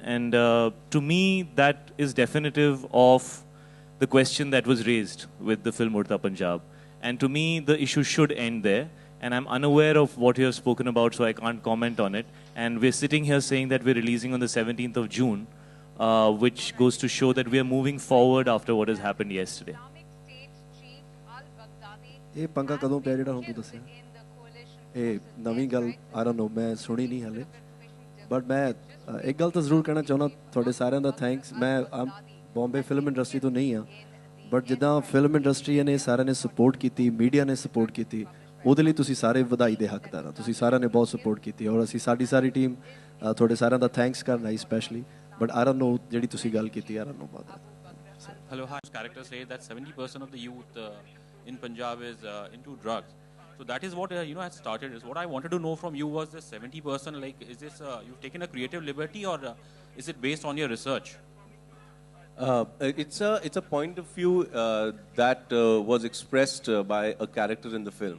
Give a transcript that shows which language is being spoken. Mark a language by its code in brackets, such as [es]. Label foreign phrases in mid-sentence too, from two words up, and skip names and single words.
[en] And to me, that is definitive of the question that was raised with the film Urta Punjab. And to me, the issue should end there. And I'm unaware of what you have spoken about, so I can't comment on it. And we're sitting here saying that we're releasing on the 17th of June, which goes to show that we are moving forward after what has happened yesterday. [pa] ਇਹ ਪੰਗਾ ਕਦੋਂ ਪਿਆ ਜਿਹੜਾ ਹੁਣ ਤੂੰ ਦੱਸਿਆ ਇਹ ਨਵੀਂ ਗੱਲ [en] I don't know [pa] ਮੈਂ ਸੁਣੀ ਨਹੀਂ ਹਲੇ ਬਟ ਮੈਂ ਇੱਕ ਗੱਲ ਤਾਂ ਜ਼ਰੂਰ ਕਹਿਣਾ ਚਾਹੁੰਦਾ ਤੁਹਾਡੇ ਸਾਰਿਆਂ ਦਾ ਥੈਂਕਸ ਮੈਂ [en] Bombay film industry [pa] ਤੋਂ ਨਹੀਂ ਆ ਬਟ ਜਿੱਦਾਂ [en] film industry [pa] ਨੇ ਸਾਰਿਆਂ ਨੇ ਸਪੋਰਟ ਕੀਤੀ ਮੀਡੀਆ ਨੇ ਸਪੋਰਟ ਕੀਤੀ ਉਹਦੇ ਲਈ ਤੁਸੀਂ ਸਾਰੇ ਵਧਾਈ ਦੇ ਹੱਕਦਾਰ ਆ ਤੁਸੀਂ ਸਾਰਿਆਂ ਨੇ ਬਹੁਤ ਸਪੋਰਟ ਕੀਤੀ ਔਰ ਅਸੀਂ ਸਾਡੀ ਸਾਰੀ ਟੀਮ ਤੁਹਾਡੇ ਸਾਰਿਆਂ ਦਾ ਥੈਂਕਸ ਕਰਨਾ [en] specially but I don't know [pa] ਜਿਹੜੀ ਤੁਸੀਂ ਗੱਲ ਕੀਤੀ [en] I don't know about that. Hello, hi. Character say that 70% of the youth in Punjab is into drugs. So that is what has started. Is what I wanted to know from you was this 70%. Like, is this you've taken a creative liberty or is it based on your research? It's a point of view that was expressed by a character in the film.